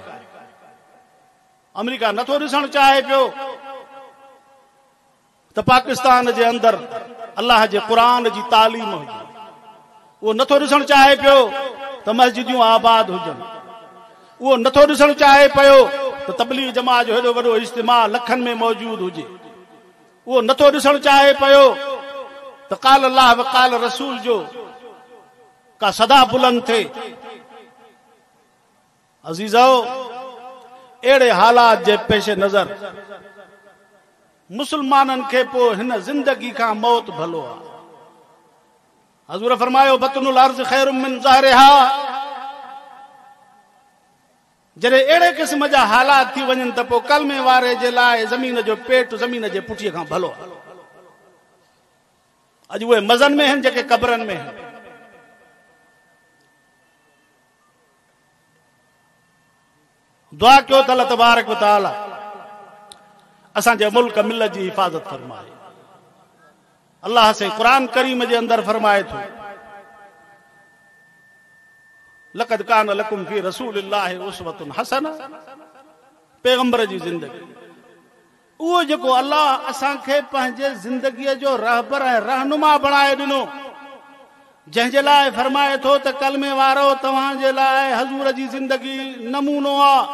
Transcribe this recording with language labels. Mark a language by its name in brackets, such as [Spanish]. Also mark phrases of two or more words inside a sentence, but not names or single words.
[Sindhi] अमेरिका नथो ॾिसणु चाहे पियो त पाकिस्तान जे अंदरि अल्लाह जे क़ुरान जी तालीम हुजे। उहो नथो ॾिसणु चाहे पियो त मस्जिदियूं आबाद हुजनि। उहो नथो ॾिसणु चाहे पियो त तबलीग जमात जो हेॾो वॾो इज्तिमा लखनि में मौजूद हुजे। उहो नथो ॾिसणु चाहे पियो त [Arabic] قال الله وقال الرسول [Sindhi] जो का सदा बुलंद थे। अज़ीज़ो, अहिड़े हालात जे पेश नज़र मुसलमाननि खे पोइ हिन ज़िंदगी खां मौत भलो आहे। हज़ूर फरमायो [Arabic] بطن الأرض خير من ظهرها. [Sindhi] जॾहिं अहिड़े क़िस्म जा हालात थी वञनि त पोइ कलमे वारे जे लाइ ज़मीन जो पेट ज़मीन जे पुठीअ खां भलो आहे। अॼु उहे मज़नि में आहिनि जेके क़बरनि में आहिनि। दुआ कयो त [Arabic] الله تبارك وتعالى [Sindhi] असांजे मुल्क मिलत जी हिफ़ाज़त फरमाए। अल्लाह से क़ुरान करीम जे अंदरि फरमाए थो [Arabic] لقد كان لكم في رسول الله أسوة حسنة. [Sindhi] पैगंबर जी ज़िंदगी, उहो जेको अल्लाह असांखे पंहिंजे ज़िंदगीअ जो रहबर ऐं रहनुमा बणाए ॾिनो, जंहिंजे लाइ फरमाए थो त कलमे वारो तव्हांजे लाइ हज़ूर जी ज़िंदगी नमूनो आहे।